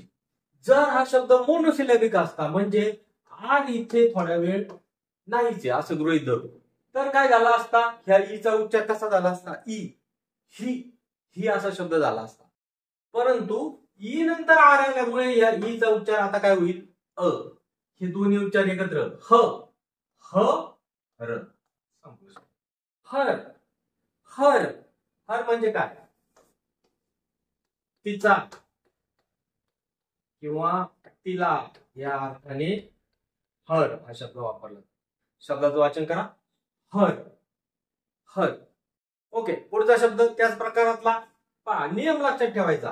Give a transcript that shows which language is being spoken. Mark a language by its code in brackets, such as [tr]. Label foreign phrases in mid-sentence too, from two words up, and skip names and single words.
[mr] जर हा शब्द मोनोसिलॅबिक असता म्हणजे आर इथे थोड्या वेळ नाहीचे असं गृहीत धरू, तर काय झाला असता? ह्या ईचा उच्चार कसा झाला असता? ई, ही असा शब्द झाला असता. परंतु ई नंतर आर आल्यामुळे या ईचा उच्चार आता काय होईल? अ. हे दोन्ही उच्चार एकत्र ह, ह र. हर, हर, हर म्हणजे काय? तिचा किंवा तिला या अर्थाने हर हा शब्द वापरला. शब्दाचं वाचन करा. हर, हर. ओके. पुढचा शब्द त्याच प्रकारातला. पहा नियम लक्षात ठेवायचा.